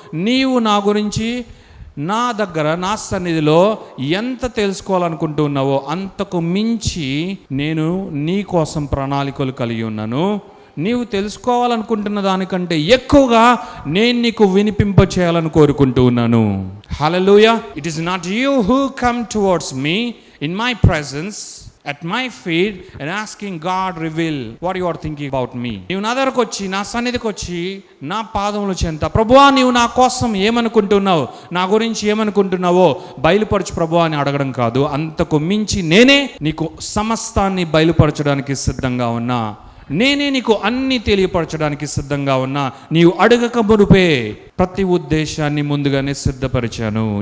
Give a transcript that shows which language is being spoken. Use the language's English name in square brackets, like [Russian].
[Telugu] నీవు నా గురించి నా దగ్గర నా సన్నిధిలో ఎంత తెలుసుకోవాలనుకుంటున్నావో అంతకు మించి నేను నీ కోసం ప్రణాళికలు కలిగి ఉన్నాను. నీవు తెలుసుకోవాలనుకుంటున్న దానికంటే ఎక్కువగా నేను నీకు వినిపింప చేయాలని కోరుకుంటూ ఉన్నాను. హల్లెలూయా. [English] It is not you who come towards me in my presence at my feet and asking God reveal what you are thinking about me. [Telugu] నీవు నా దగ్గరకు వచ్చి నా సన్నిధికి వచ్చి నా పాదముల చెంత ప్రభువా నీవు నా కోసం ఏమనుకుంటున్నావు, నా గురించి ఏమనుకుంటున్నావో బయలుపరచు ప్రభువా అని అడగడం కాదు. అంతకు మించి నేనే నీకు సమస్తాన్ని బయలుపరచడానికి సిద్ధంగా ఉన్నా. నేనే నీకు అన్ని తెలియపరచడానికి సిద్ధంగా ఉన్నా. నీవు అడగక మునుపే ప్రతి ఉద్దేశాన్ని ముందుగానే సిద్ధపరిచాను.